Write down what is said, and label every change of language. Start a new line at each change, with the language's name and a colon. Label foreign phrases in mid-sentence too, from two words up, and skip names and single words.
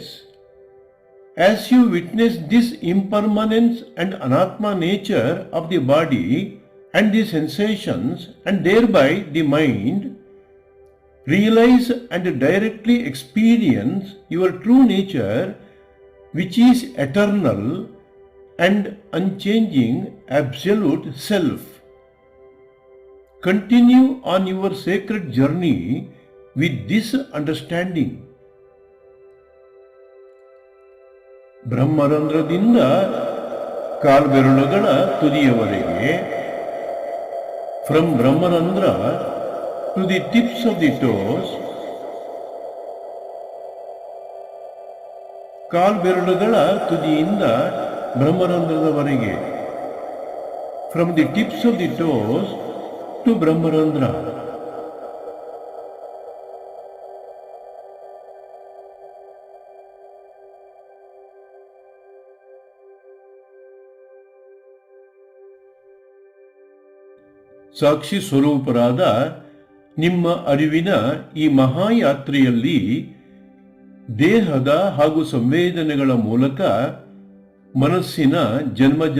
English: As you witness this impermanence and anatma nature of the body and the sensations, and thereby the mind, realize and directly experience your true nature, which is eternal and unchanging absolute self. Continue on your sacred journey with this understanding.
Kannada: ಬ್ರಹ್ಮರಂಧ್ರದಿಂದ ಕಾಲ್ಬೆರಳುಗಳ ತುದಿಯವರೆಗೆ,
English: ಫ್ರಮ್ ಬ್ರಹ್ಮರಂಧ್ರ to the tips of the toes,
Kannada: ಕಾಲ್ಬೆರಳುಗಳ ತುದಿಯಿಂದ ಬ್ರಹ್ಮರಂಧ್ರದವರೆಗೆ,
English: from the tips of the toes to Brahmarandhra.
Kannada: ಸಾಕ್ಷಿ ಸ್ವರೂಪರಾದ ನಿಮ್ಮ ಅರಿವಿನ ಈ ಮಹಾಯಾತ್ರೆಯಲ್ಲಿ ದೇಹದ ಹಾಗೂ ಸಂವೇದನೆಗಳ ಮೂಲಕ ಮನಸ್ಸಿನ ಜನ್ಮ